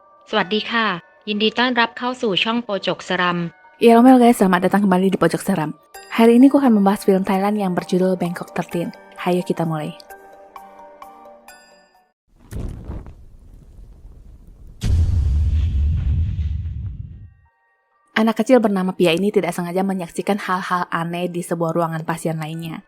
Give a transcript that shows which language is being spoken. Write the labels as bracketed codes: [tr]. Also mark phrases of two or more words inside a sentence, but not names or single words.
[th] สวัสดีค่ะยินดีต้อนรับเข้าสู่ช่องโปจกสรัม [id] Ya Romel guys, selamat datang kembali di Pojok Seram. Hari ini aku akan membahas film Thailand yang berjudul Bangkok 13. Hayo kita mulai. Anak kecil bernama Pia ini tidak sengaja menyaksikan hal-hal aneh di sebuah ruangan pasien lainnya.